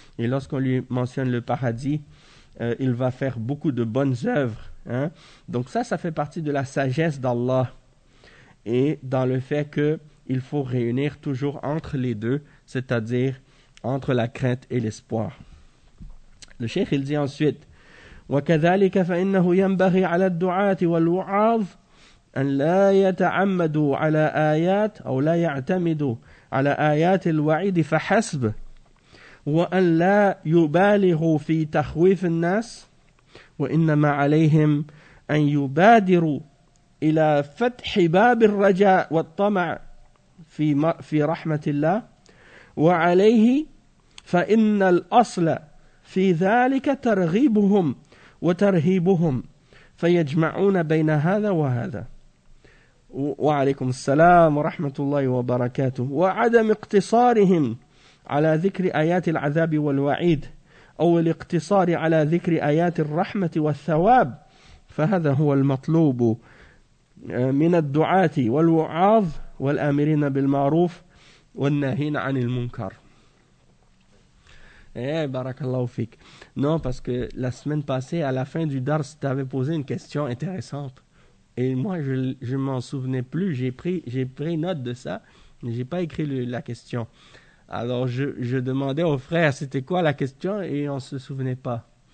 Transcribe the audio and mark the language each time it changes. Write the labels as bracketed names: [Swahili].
[French] Et lorsqu'on lui mentionne le paradis, il va faire beaucoup de bonnes œuvres. Hein? Donc ça, ça fait partie de la sagesse d'Allah. Et dans le fait qu'il faut réunir toujours entre les deux, c'est-à-dire entre la crainte et l'espoir. Le cheikh, il dit ensuite, [Arabic] وَكَذَلِكَ فَإِنَّهُ يَنْبَغِي عَلَى الدُّعَاتِ وَالْوَعَاظِ أَنْ لَا يَتَعَمَّدُوا عَلَى آيَاتِ أَوْ لَا يَعْتَمِدُوا على آيات الوعيد فحسب وأن لا يبالغوا في تخويف الناس وإنما عليهم أن يبادروا إلى فتح باب الرجاء والطمع في رحمة الله وعليه فإن الأصل في ذلك ترغيبهم وترهيبهم فيجمعون بين هذا وهذا وعليكم السلام ورحمة الله وبركاته وعدم اقتصارهم على ذكر آيات العذاب والوعيد أو الاقتصار على ذكر آيات الرحمة والثواب فهذا هو المطلوب من الدعاة والوعاظ والآمرين بالمعروف والناهين عن المنكر. بارك الله فيك. [French] Non, parce que la semaine passée, à la fin du dars, tu avais posé une question intéressante. Et moi, je ne m'en souvenais plus. J'ai pris note de ça, mais je n'ai pas écrit la question. Alors, je demandais aux frères, c'était quoi la question? Et on ne se souvenait pas.